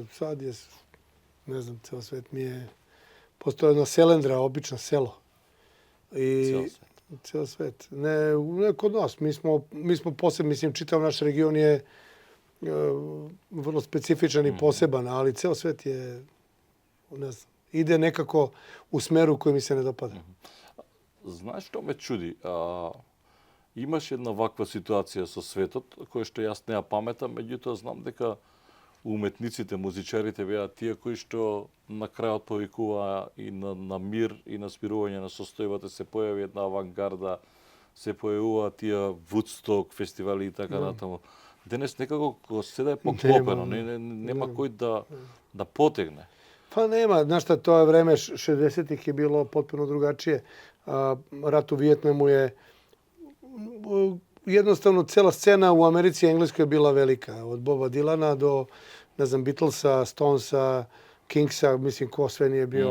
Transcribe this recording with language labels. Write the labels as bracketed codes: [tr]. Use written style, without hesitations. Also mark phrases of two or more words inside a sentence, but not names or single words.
[sr] Sad je, ne znam, ceo svet mi je postao jedna selendra, obično selo. Ceo svet. Ne kod nas. Mi smo posebni, mislim, čitav naš region je vrlo specifičan i poseban, ali ceo svet je, ne znam, ide nekako u smeru koji mi se ne dopada. [mk] Знаеш што ме чуди? Имаш една ваква ситуација со светот, која што јас не ја паметам, меѓутоа знам дека уметниците, музичарите беа тие кои што на крајот повикуваа и на мир и на спирување на состојбата, се појави една авангарда, се појавува тие Вудсток фестивали и така натаму. Денес некако седа е поклопено, нема кој да потегне. [sr] Pa nema, znaš šta, to je vreme 60-ih je bilo potpuno drugačije. Rat u Vijetnamu je jednostavno cela scena u Americi i Engleskoj je bila velika. Od Boba Dylana do, ne znam, Beatlesa, Stonesa, Kingsa, mislim ko sve nije bio.